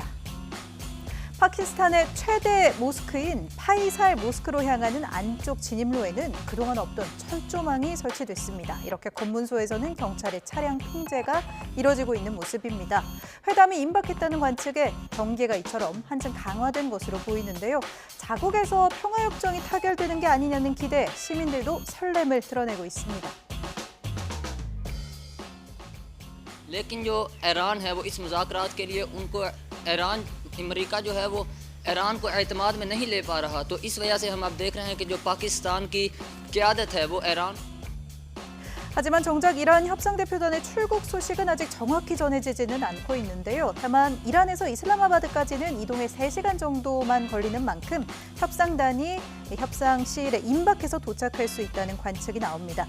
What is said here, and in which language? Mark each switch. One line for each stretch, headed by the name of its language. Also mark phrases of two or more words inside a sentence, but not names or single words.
Korean: 파키스탄의 최대 모스크인 파이살 모스크로 향하는 안쪽 진입로에는 그동안 없던 철조망이 설치됐습니다. 이렇게 검문소에서는 경찰의 차량 통제가 이뤄지고 있는 모습입니다. 회담이 임박했다는 관측에 경계가 이처럼 한층 강화된 것으로 보이는데요. 자국에서 평화협정이 타결되는 게 아니냐는 기대에 시민들도 설렘을 드러내고 있습니다.
Urdu: لیکن جو ایران ہے وہ اس مذاکرات کے لیے ان کو ایران امریکہ جو ہے وہ ایران کو اعتماد میں نہیں لے پا رہا تو اس وجہ سے ہم اب دیکھ رہے ہیں کہ جو پاکستان کی قیادت ہے وہ ایران
Korean: 하지만 정작 이란 협상대표단의 출국 소식은 아직 정확히 전해지지는 않고 있는데요. 다만 이란에서 이슬라마바드까지는 이동에 3시간 정도만 걸리는 만큼 협상단이 협상실에 임박해서 도착할 수 있다는 관측이 나옵니다.